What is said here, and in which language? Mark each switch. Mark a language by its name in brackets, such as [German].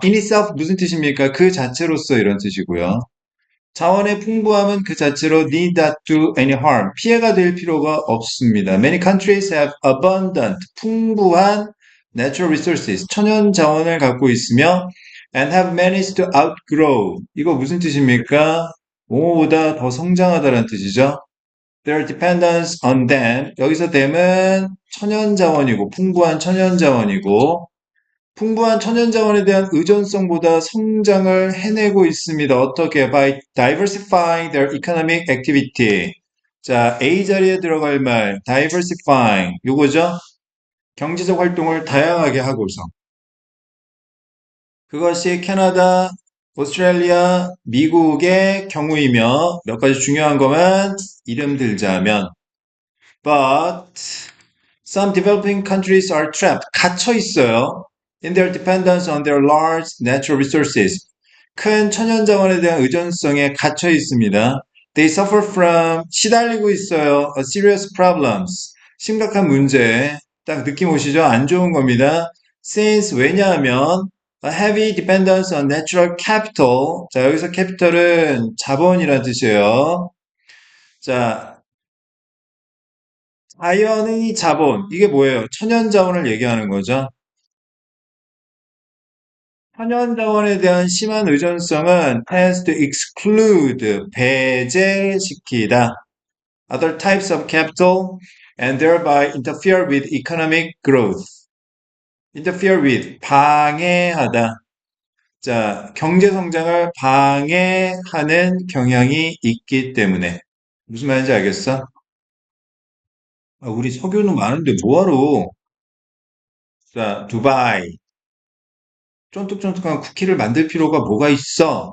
[English] In itself [Korean] 무슨 뜻입니까? 그 자체로서 이런 뜻이고요. 자원의 풍부함은 그 자체로 [English] need not do any harm. [Korean] 피해가 될 필요가 없습니다. [English] Many countries have abundant, [Korean] 풍부한 [English] natural resources, [Korean] 천연 자원을 갖고 있으며 [English] and have managed to outgrow. [Korean] 이거 무슨 뜻입니까? 모보다 더 성장하다는 뜻이죠. [English] Their dependence on them. [Korean] 여기서 them은 천연 자원이고 풍부한 천연 자원이고 풍부한 천연자원에 대한 의존성보다 성장을 해내고 있습니다. 어떻게? [English] By diversifying their economic activity. [Korean] 자, A 자리에 들어갈 말, diversifying. 요거죠? 경제적 활동을 다양하게 하고서. 그것이 캐나다, 오스트레일리아, 미국의 경우이며 몇 가지 중요한 것만 이름 들자면 [English] but some developing countries are trapped. [Korean] 갇혀 있어요. [English] In their dependence on their large natural resources. [Korean] 큰 천연자원에 대한 의존성에 갇혀 있습니다. [English] They suffer from [Korean] 시달리고 있어요. [English] A serious problems. [Korean] 심각한 문제. 딱 느낌 오시죠? 안 좋은 겁니다. [English] Since [Korean] 왜냐하면 [English] a heavy dependence on natural capital. [Korean] 자, 여기서 capital은 자본이라는 뜻이에요. 자, 자연의 자본. 이게 뭐예요? 천연자원을 얘기하는 거죠. 천연자원에 대한 심한 의존성은 [English] tends to exclude, [Korean] 배제시키다. [English] other types of capital and thereby interfere with economic growth. [Korean] interfere with, 방해하다. 자, 경제 성장을 방해하는 경향이 있기 때문에. 무슨 말인지 알겠어? 아, 우리 석유는 많은데 뭐하러? 자, 두바이. 쫀득쫀득한 쿠키를 만들 필요가 뭐가 있어?